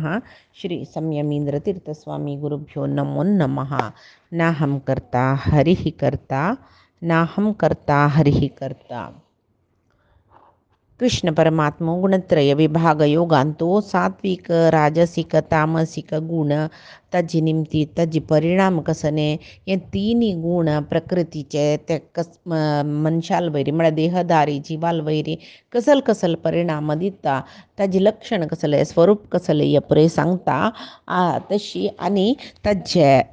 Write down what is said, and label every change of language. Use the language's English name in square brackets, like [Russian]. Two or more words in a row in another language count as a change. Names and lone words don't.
[Sanskrit] श्री संयमीन्द्रतीर्थस्वामी गुरुभ्यो नमो नमः। नाहं कर्ता हरिः कर्ता, नाहं कर्ता हरिः कर्ता। [Konkani] कृष्ण परमात्मा गुणत्रय विभाग योगांतो सात्विक राजसिक तामसिक गुण तजी निमती तजी परिणाम कसने हे तिन्ही गुण प्रकृतीचे ते मनशाल वैरी म्हळ्यार देहधारी जीवाल वैरी कसल कसल परिणाम दिता, ताजी लक्षण कसले स्वरूप कसले हे पुरे सांगता तशी आणि ताजे